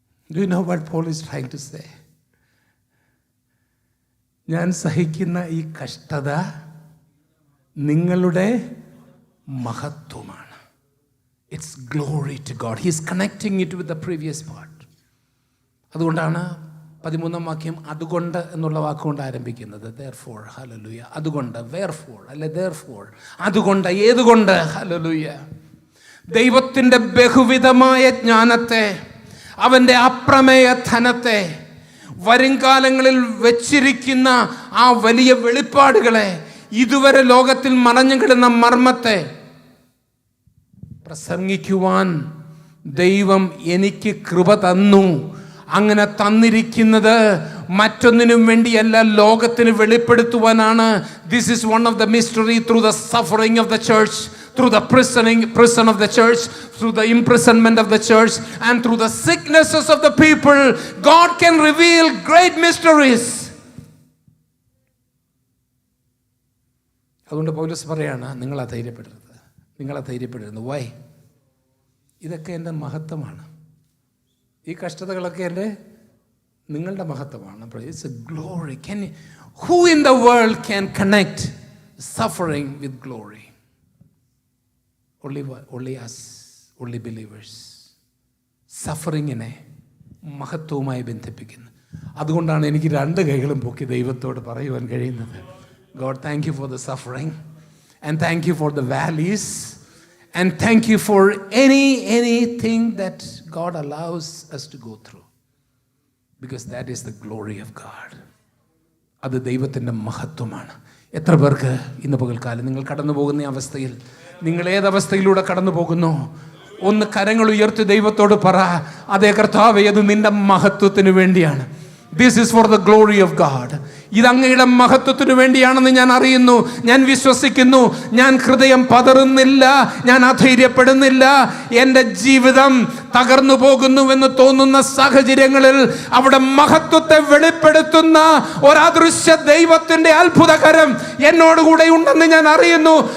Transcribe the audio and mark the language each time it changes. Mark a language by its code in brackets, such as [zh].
[en] Do you know what Paul is trying to say? [ml] ഞാൻ സഹിക്കുന്ന ഈ കഷ്ടത നിങ്ങളുടെ മഹത്വമാണ്. [en] It's glory to God. He is connecting it with the previous part. [ml] അതുകൊണ്ടാണ് 13-ാം വാക്യം അതുകൊണ്ട് എന്നുള്ള വാക്കുകൊണ്ട് ആരംഭിക്കുന്നത്. [en] Therefore, hallelujah. [ml] അതുകൊണ്ട്, [en] wherefore, [ml] അല്ലെ [en] therefore, [ml] അതുകൊണ്ട്, ഏതുകൊണ്ട്, [en] hallelujah. [ml] ദൈവത്തിൻ്റെ ബഹുവിധമായ ജ്ഞാനത്തെ, അവൻ്റെ അപ്രമേയ ധനത്തെ, വരുംകാലങ്ങളിൽ വെച്ചിരിക്കുന്ന ആ വലിയ വെളിപ്പാടുകളെ, ഇതുവരെ ലോകത്തിൽ മറഞ്ഞു കിടന്ന മർമ്മത്തെ പ്രസംഗിക്കുവാൻ ദൈവം എനിക്ക് കൃപ തന്നു. അങ്ങനെ തന്നിരിക്കുന്നത് മറ്റൊന്നിനും വേണ്ടിയല്ല, ലോകത്തിന് വെളിപ്പെടുത്തുവാനാണ്. [en] This is one of the mystery through the suffering of the church, through the prison of the church, through the imprisonment of the church, and through the sicknesses of the people, God can reveal great mysteries. [ml] അതുകൊണ്ട് പൗലോസ് പറയാണ്, നിങ്ങളെ ധൈര്യപ്പെടരുത്. Y? ഇതൊക്കെ എൻ്റെ മഹത്വമാണ്. ഈ കഷ്ടതകളൊക്കെ നിങ്ങളുടെ മഹത്വമാണ്. [en] It's a glory. Who in the world can connect suffering with glory? Only us, only believers. [ml] സഫറിങ്ങിനെ മഹത്വവുമായി ബന്ധിപ്പിക്കുന്നു. അതുകൊണ്ടാണ് എനിക്ക് രണ്ട് കൈകളും പൊക്കി ദൈവത്തോട് പറയുവാൻ കഴിയുന്നത്. [en] God, thank you for the suffering, and thank you for the valleys, And thank you for anything that God allows us to go through. Because that is the glory of God. [ml] അത് ദൈവത്തിൻ്റെ മഹത്വമാണ്. എത്ര പേർക്ക് ഇന്ന് പകൽക്കാലം നിങ്ങൾ കടന്നു പോകുന്ന അവസ്ഥയിൽ, നിങ്ങൾ ഏതവസ്ഥയിലൂടെ കടന്നു പോകുന്നു, ഒന്ന് കരങ്ങൾ ഉയർത്തി ദൈവത്തോട് പറ, അതേ കർത്താവേ, അത് നിന്റെ മഹത്വത്തിന് വേണ്ടിയാണ്. [en] This is for the glory of God. [ml] ഇത് അങ്ങയുടെ മഹത്വത്തിന് വേണ്ടിയാണെന്ന് ഞാൻ അറിയുന്നു, ഞാൻ വിശ്വസിക്കുന്നു. ഞാൻ ഹൃദയം പതറുന്നില്ല, ഞാൻ അധൈര്യപ്പെടുന്നില്ല. എൻ്റെ ജീവിതം തകർന്നു പോകുന്നുവെന്ന് തോന്നുന്ന സാഹചര്യങ്ങളിൽ അവിടെ മഹത്വത്തെ വെളിപ്പെടുത്തുന്ന ഒരദൃശ്യ ദൈവത്തിൻ്റെ അത്ഭുതകരം എന്നോടുകൂടെ ഉണ്ടെന്ന് ഞാൻ അറിയുന്നു.